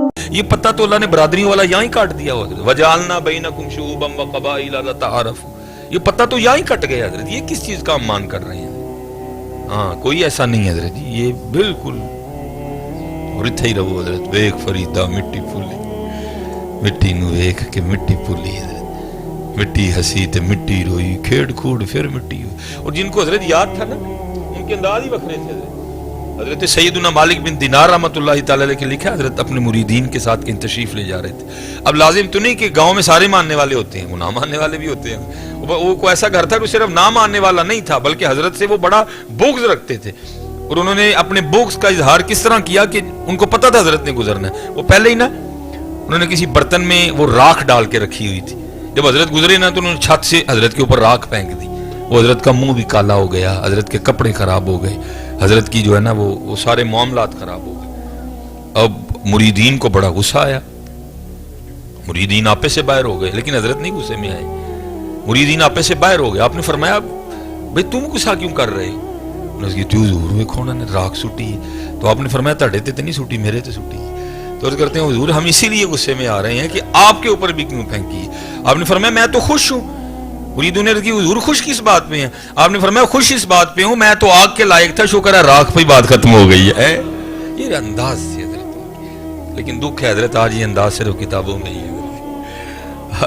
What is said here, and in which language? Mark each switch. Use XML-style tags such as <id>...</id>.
<ur>یہ پتہ تو اللہ نے برادریوں والا یہاں ہی کاٹ دیا ہوا حضرت،</ur> <ar>وجعلنا بینکم شعوبا وقبائل لتعارفوا،</ar> <ur>یہ پتہ تو یہاں ہی کٹ گیا حضرت. یہ کس چیز کا ہم مان کر رہے ہیں؟ ہاں کوئی ایسا نہیں حضرت جی، یہ بالکل رتھے ہی رہو حضرت.</ur> <pa>ویک فریدا مٹی پھولی، مٹی نو ویک کے مٹی پھولی حضرت، مٹی ہسی تے مٹی روئی، کھیڑ کھوڑ پھر مٹی ہوئی.</pa> <ur>اور جن کو حضرت یاد تھا نا ان کے انداز ہی بکھرے تھے حضرت. حضرت سیدنا مالک بن دینار رحمۃ اللہ تعالی علیہ کے لکھا حضرت اپنے مریدین کے ساتھ کہیں تشریف لے جا رہے تھے. اب لازم تو نہیں کہ گاؤں میں سارے ماننے والے ہوتے ہیں، وہ نہ ماننے والے بھی ہوتے ہیں. وہ کوئی ایسا گھر تھا کہ صرف نہ ماننے والا نہیں تھا بلکہ حضرت سے وہ بڑا بغض رکھتے تھے. اور انہوں نے اپنے بغض کا اظہار کس طرح کیا کہ ان کو پتہ تھا حضرت نے گزرنا ہے. وہ پہلے ہی نا انہوں نے کسی برتن میں وہ راکھ ڈال کے رکھی ہوئی تھی. جب حضرت گزرے نا تو انہوں نے چھت سے حضرت کے اوپر راکھ پھینک دی. وہ حضرت کا منہ بھی کالا ہو گیا، حضرت کے کپڑے خراب ہو گئے، حضرت کی جو ہے نا وہ سارے معاملات خراب ہو گئے. اب مریدین کو بڑا غصہ آیا، مریدین آپے سے باہر ہو گئے، لیکن حضرت نہیں غصے میں آئے. مریدین آپے سے باہر ہو گئے. آپ نے فرمایا بھئی تم غصہ کیوں کر رہے؟ انہوں نے کہا تو حضور</ur> <pa>ویکھو نا نے راکھ سٹی ہے. تو آپ نے فرمایا تہاڈے تے نہیں سٹی، میرے تے سٹی.</pa> <ur>تو عرض کرتے ہیں حضور ہم اسی لیے غصے میں آ رہے ہیں کہ آپ کے اوپر بھی کیوں پھینکی. آپ نے فرمایا میں تو خوش ہوں. مریدوں نے عرض کی حضور خوش کس بات میں ہیں؟ آپ نے فرمایا خوش اس بات پہ ہوں میں تو آگ کے لائق تھا، شکر ہے راکھ پہ بات ختم ہو گئی ہے. یہ انداز سے حضرت، لیکن دکھ ہے حضرت آج یہ انداز صرف کتابوں میں ہی ہے.</ur>